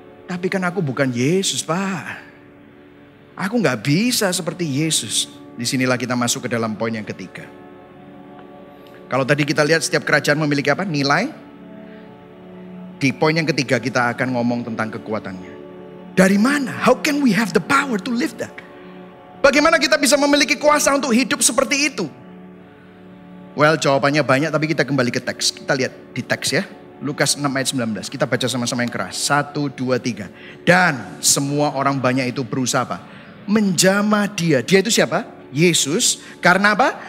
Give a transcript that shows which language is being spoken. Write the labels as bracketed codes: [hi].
[id] Tapi kan aku bukan Yesus Pak. Aku gak bisa seperti Yesus. Disinilah kita masuk ke dalam poin yang ketiga. Kalau tadi kita lihat setiap kerajaan memiliki apa? Nilai. Di poin yang ketiga kita akan ngomong tentang kekuatannya. Dari mana? [en] How can we have the power to live that? [id] Bagaimana kita bisa memiliki kuasa untuk hidup seperti itu? Well, jawabannya banyak tapi kita kembali ke teks. Kita lihat di teks ya. Lukas 6 ayat 19. Kita baca sama-sama yang keras. 1, 2, 3. Dan semua orang banyak itu berusaha apa? Menjamah dia. Dia itu siapa? Yesus. Karena apa?